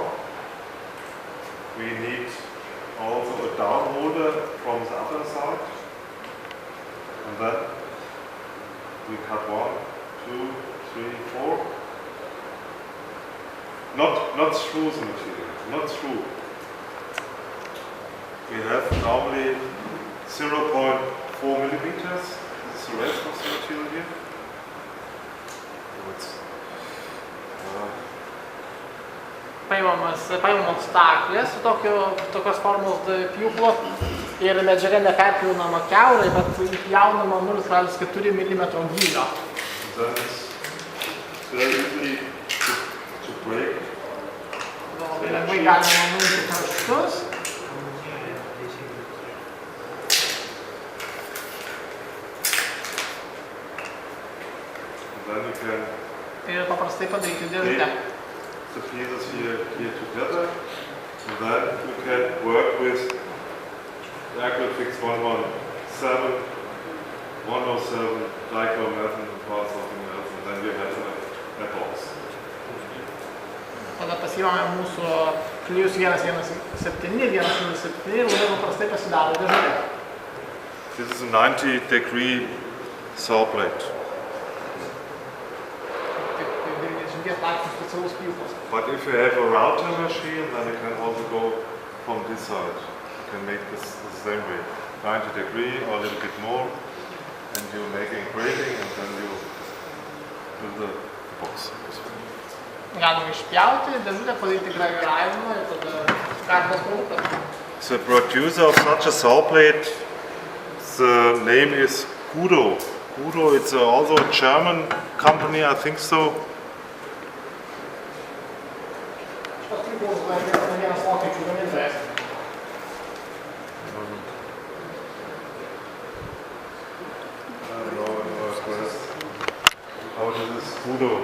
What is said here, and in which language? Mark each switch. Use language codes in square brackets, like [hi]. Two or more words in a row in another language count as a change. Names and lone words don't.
[en] We need also a down holder from the other side, and then we cut 1, 2, 3, 4. Not through the material, not through. We have normally 0.4 millimeters. This is the rest of the material here. [lt] Paimamos staklės su tokios formos pjūklo ir medžiaga neperpjaunama kiaurai, bet įpjaunama 0,4 mm gylio. Labai lengvai galima nuimti kraštus. Ir paprastai padaryti dėžutę. [en] The pieces here together, and then you can work with the Aquafix 117, 107, dichromethane or something else, and then you have a box. [lt] Tada pasiimame mūsų klijus 117, 107 ir labai paprastai pasidaro dėžutė. [en] This is a 90-degree saw blade. But if you have a router machine, then you can also go from this side. You can make this the same way, 90 degree or a little bit more, and you make a grating, and then you do the box. [lt] Galima išpjauti, dėžutę padaryti graviravimą ir tada galimas produktas. [en] The producer of such a saw blade, the name is Gudo. Gudo, it's also a German company, I think so. How this is Gudo.